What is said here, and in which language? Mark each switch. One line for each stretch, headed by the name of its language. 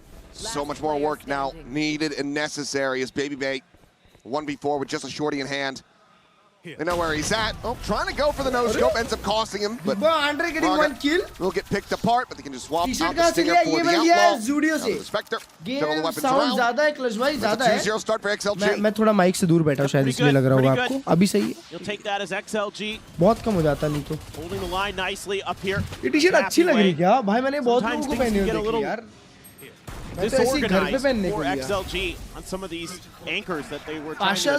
English: So much more work now needed and necessary as Baby Bay 1v4 with just a shorty in hand. They know where he's at. Oh, trying to go for the no-scope, ends up costing him. But Andre getting 1 kill. Will get picked apart, but they can just swap out the Stinger for the Outlaw. The Spectre.
Hindi: Game sound ज़्यादा है, Klurge भाई ज़्यादा है.
English: 2-0 start for XLG.
Hindi: मैं थोड़ा mic से दूर बैठा हूँ, शायद इसलिए लग रहा होगा आपको. अभी सही है.
English: You'll take that as XLG.
Hindi: बहुत कम हो जाता नहीं तो.
English: Holding the line nicely up here.
Hindi: ये टी-शर्ट अच्छी लग रही क्या? भाई मैंने बहुत लोगों को पहनी हुई देखी यार.
English: Disorganized for XLG on some of these anchors that they were trying to